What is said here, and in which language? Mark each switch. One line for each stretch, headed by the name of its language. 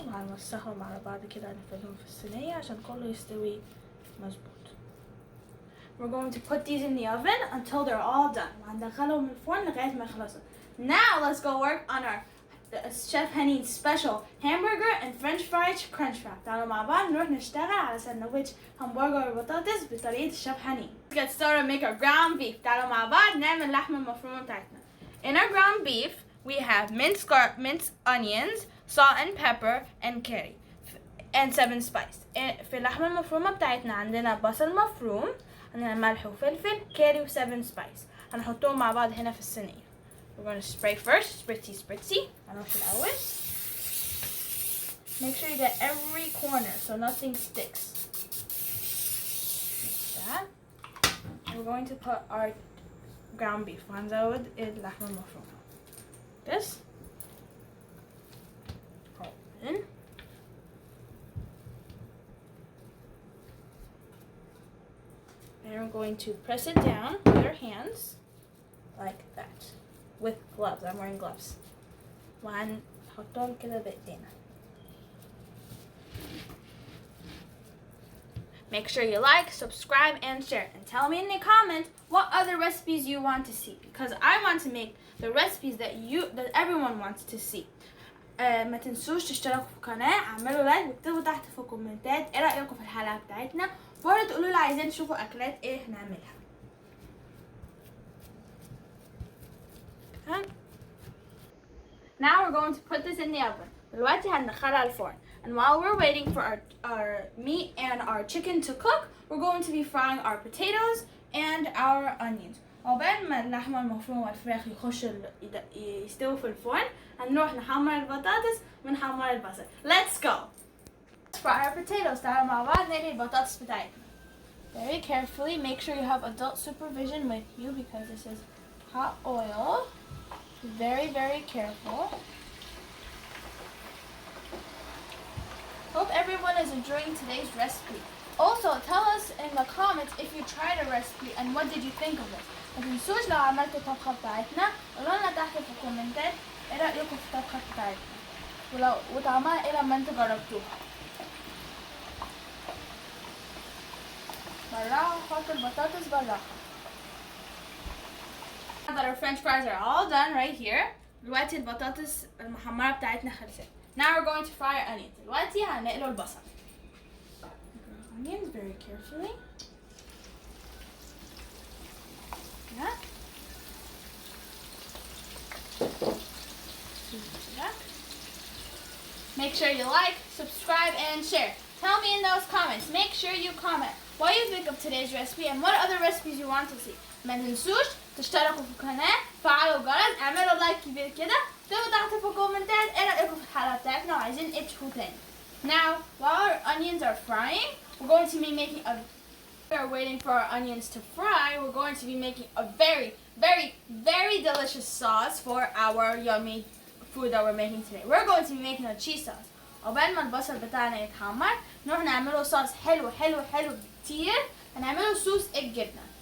Arabic: وهنوسخهم على بعض كده نفردهم في الصينية عشان كله يستوي مظبوط.
English: We're going to put these in the oven until they're all done.
Arabic: وهندخلهم الفرن لغاية ما يخلصوا.
English: Now let's go work on our Chef Henny's special hamburger and French fries crunch wrap.
Arabic: تعالوا مع بعض نروح نشتغل على سندوتش همبرجر البطاطس بطريقة الشيف هاني.
English: Let's get started and make our ground beef.
Arabic: تعالوا مع بعض نعمل اللحمة المفرومة بتاعتنا.
English: In our ground beef, we have minced onions, salt and pepper, and curry, and 7 spice.
Arabic: في اللحمة المفرومة بتاعتنا عندنا بصل مفروم، عندنا ملح وفلفل، كاري و7 spice. هنحطهم مع بعض هنا في الصينية.
English: We're going to spray first, spritzy.
Arabic: هنرش الأول.
English: Make sure you get every corner so nothing sticks. Like that. And we're going to put our ground beef.
Arabic: وهنزود اللحمة المفرومة.
English: This. Open. And we're going to press it down with our hands like that. With gloves. I'm wearing gloves.
Arabic: وهنحطهم كده بإيدينا.
English: Make sure you like, subscribe, and share. And tell me in the comments what other recipes you want to see. Because I want to make the recipes that everyone wants to see.
Arabic: ما تنسوش تشتركوا في القناة، اعملوا لايك واكتبوا تحت في الكومنتات ايه رأيكم في الحلقة بتاعتنا. برضه تقولوا لي عايزين تشوفوا أكلات ايه هنعملها.
English: Now we're going to put this in the oven.
Arabic: دلوقتي هندخلها الفرن.
English: And while we're waiting for our meat and our chicken to cook, we're going to be frying our potatoes and our onions.
Arabic: عقبال ما اللحمة المفرومة والفراخ يستووا في الفرن، هنروح نحمر البطاطس ونحمر البصل.
English: Let's go! Let's fry our potatoes.
Arabic: تعالوا مع بعض نقلي البطاطس بتاعتنا.
English: Very carefully, make sure you have adult supervision with you because this is hot oil. Very, very careful. Hope everyone is enjoying today's recipe. Also, tell us in the comments if you tried a recipe and what did you think of it.
Arabic: ما تنسوش لو عملتوا الطبخة بتاعتنا قولوا لنا تحت في الكومنتات ايه رأيكم في الطبخة بتاعتنا وطعمها ايه لما انتوا جربتوها. بالراحة حط البطاطس بالراحة.
English: Now that our French fries are all done right here,
Arabic: دلوقتي البطاطس المحمرة بتاعتنا خلصت.
English: Now we're going to fry our onions.
Arabic: دلوقتي هنقلوا البصل.
English: Onions very carefully. Yeah. Make sure you like, subscribe, and share. Tell me in those comments. Make sure you comment what you think of today's recipe and what other recipes you want to see.
Arabic: ما تنسوش تشتركوا في القناة، فعلوا الجرس، اعملوا لايك كبير كده، اكتبوا تحت في الكومنتات ايه رأيكم في الحلقة بتاعتنا وعايزين ايه تشوفوا تاني.
English: Now, while our onions are frying, we're going to be making we're waiting for our onions to fry, we're going to be making a very, very, very delicious sauce for our yummy food that we're making today. We're going to be making a cheese sauce.
Arabic: عقبال ما البصل بتاعنا يتحمر نروح نعمله صوص حلو حلو حلو كتير، هنعمله صوص الجبنة.